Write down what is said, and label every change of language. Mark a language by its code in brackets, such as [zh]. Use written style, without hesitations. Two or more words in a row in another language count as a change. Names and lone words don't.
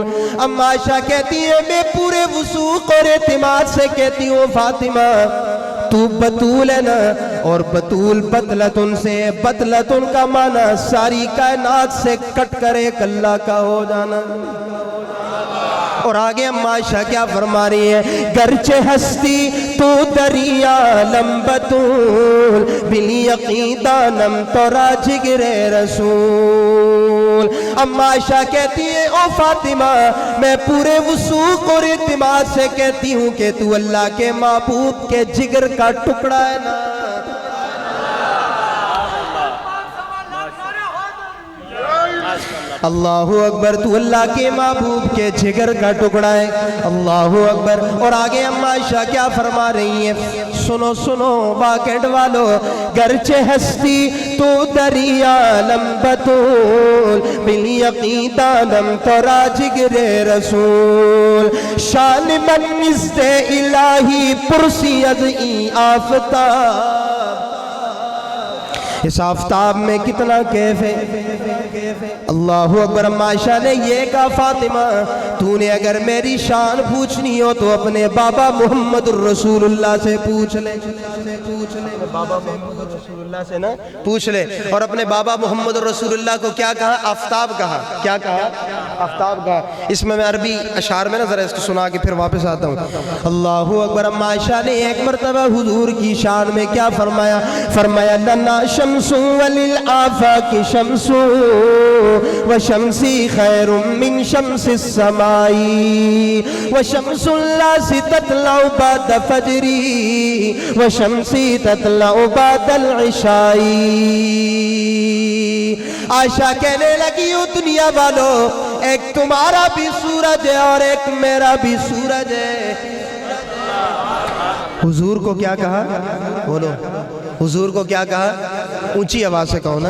[ur] اماں عائشہ کہتی ہے، میں پورے وثوق اور اعتماد سے کہتی ہوں فاطمہ، تو بطول ہے نا، اور بطول بطلتن سے، بطلتن کا معنی ساری کائنات سے کٹ کر ایک اللہ کا ہو جانا۔ اور آگے اماں عائشہ کیا فرما رہی ہے؟ [fa] گرچہ ہستی تو دریا لمبتول بالیقین دانم تورا جگر رسول [ur] اما عائشہ کہتی ہے او فاطمہ میں پورے وثوق اور اعتماد سے کہتی ہوں کہ تو اللہ کے محبوب کے جگر کا ٹکڑا ہے نا [ar] اللہ اکبر [ur] تو اللہ کے محبوب کے جگر کا ٹکڑا ہے اللہ اکبر اور آگے اما عائشہ کیا فرما رہی ہیں سنو سنو باکٹ والو [fa] گرچہ ہستی تو دریا لمبتول بالیقین دانم تورا جگر رسول شان من نزد الہی پرسی از این آفتاب [ur] اس آفتاب میں کتنا کیف ہے [ar] اللہ اکبر [ur] اما عائشہ نے یہ کہا فاطمہ تو نے اگر میری شان پوچھنی ہو تو اپنے بابا محمد الرسول اللہ سے پوچھ لے بابا محمد الرسول اللہ سے نا پوچھ لے اور اپنے بابا محمد الرسول اللہ کو کیا کہا آفتاب کہا کیا کہا آفتاب کہا اس میں عربی اشعار میں نا ذرا اس کو سنا کے پھر واپس آتا ہوں [ar] اللہ اکبر [ur] اما عائشہ نے ایک مرتبہ حضور کی شان میں کیا فرمایا فرمایا [ar] لنا شمس وللآفاق شمس وشمسی خیر من شمس السماء وشمس اللہ تطلع بعد فجری وشمسی تطلع بعد العشاء [ur] عائشہ کہنے لگی او دنیا والو ایک تمہارا بھی سورج ہے اور ایک میرا بھی سورج ہے حضور کو کیا کہا بولو حضور کو کیا کہا اونچی آواز سے کہو نا